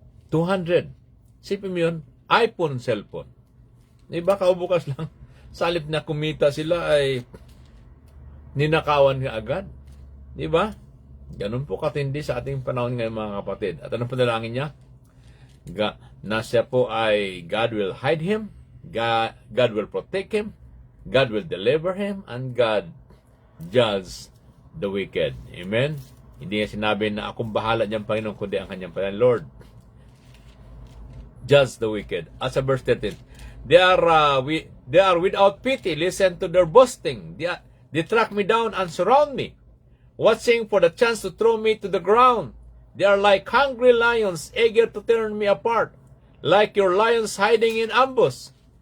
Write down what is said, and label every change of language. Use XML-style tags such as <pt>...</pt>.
<tl>200. Sipin mo yun, iPhone cellphone. Diba, kaubukas lang. Salip na kumita sila ay ninakawan nga agad. Diba? Ganun po katindi sa ating panahon ngayon mga kapatid. At anong panalangin niya? Na siya po ay</tl> <en>God will hide him, God will protect him, God will deliver him, and God judge the wicked. Amen?</en> <tl>Hindi niya sinabi na akong bahala niyang Panginoon, kundi ang kanyang Panginoon.</tl> <en>Lord, judge the wicked. At sa verse 13, they are without pity. Listen to their boasting. They track me down and surround me, watching for the chance to throw me to the ground. They are like hungry lions, eager to tear me apart, like your lions hiding in ambush.</en>